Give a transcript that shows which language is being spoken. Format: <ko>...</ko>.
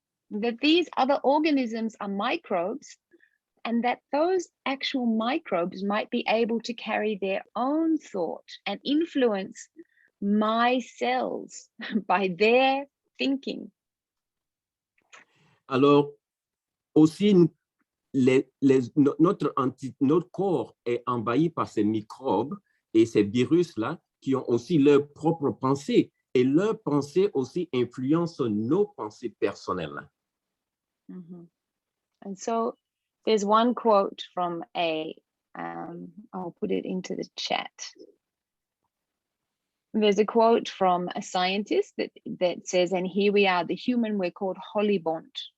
<en>That these other organisms are microbes, and that those actual microbes might be able to carry their own thought and influence my cells by their thinking.</en> <fr>Alors, aussi, notre corps est envahi par ces microbes et ces virus-là qui ont aussi leurs propres pensées. Et leurs pensées aussi influencent nos pensées personnelles. Mm-hmm.</fr> <en>And so there's one quote from I'll put it into the chat. There's a quote from a scientist that says, and here we are, the human, we're called holy bond.</en>